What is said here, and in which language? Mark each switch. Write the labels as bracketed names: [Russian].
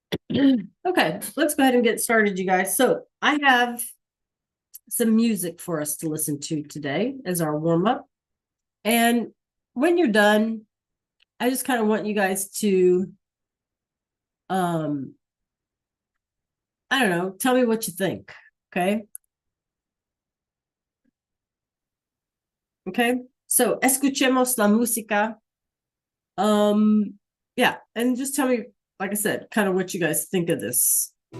[English] Okay, let's go ahead and get started, you guys. So I have some music for us to listen to today as our warm up. And when you're done, I just kind of want you guys to, I don't know, tell me what you think. Okay. Okay. [Spanish] So escuchemos la música. [English] Yeah, and just tell me, like I said, kind of what you guys think of this.